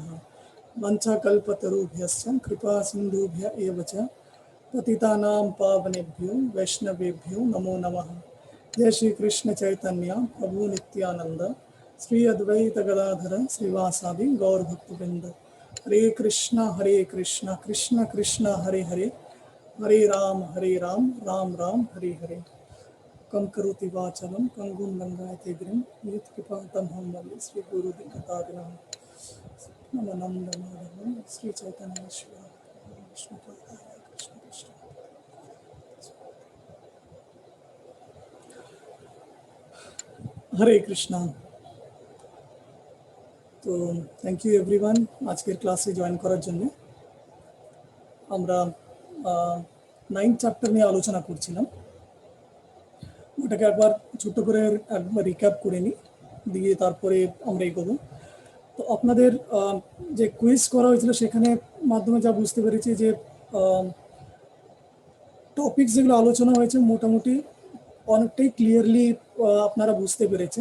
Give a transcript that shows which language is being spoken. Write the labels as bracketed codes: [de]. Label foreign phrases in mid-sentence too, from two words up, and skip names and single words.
[sa] वंशाकल्पतरुभ्यश्च कृपा सिन्धुभ्य एव च पतितानां पावनेभ्यो वैष्णवेभ्यो नमो नमः। जय श्री कृष्ण चैतन्य प्रभु नित्यानंद श्री अद्वैत गदाधर श्रीवासादि गौर भक्तवृंद। हरे कृष्ण कृष्ण कृष्ण हरे हरे हरे राम राम राम हरे हरे। कम करोति वाचलं पंगुं लंघयते गिरिं यत्कृपातमहं वन्दे श्री गुरुदिकतारिणं। नमोनन्दमाधवं श्री चैतन्येश्वर विष्णुपादाय कृष्ण कृष्ण। हरे कृष्णा। [bn] तो [en] Thank you everyone [bn] আজকের ক্লাসে জয়েন করার জন্য। আমরা 9th চ্যাপ্টার নিয়ে আলোচনা করছিলাম। ওটাকে একবার ছোট্ট করে একবার রিক্যাপ করে নিই, দিয়ে তারপরে আমরা এগোবো। তো আপনাদের যে কুইজ করা হয়েছিল সেখানে মাধ্যমে যা বুঝতে পেরেছি যে টপিক যেগুলো আলোচনা হয়েছে মোটামুটি অনেকটাই ক্লিয়ারলি আপনারা বুঝতে পেরেছেন।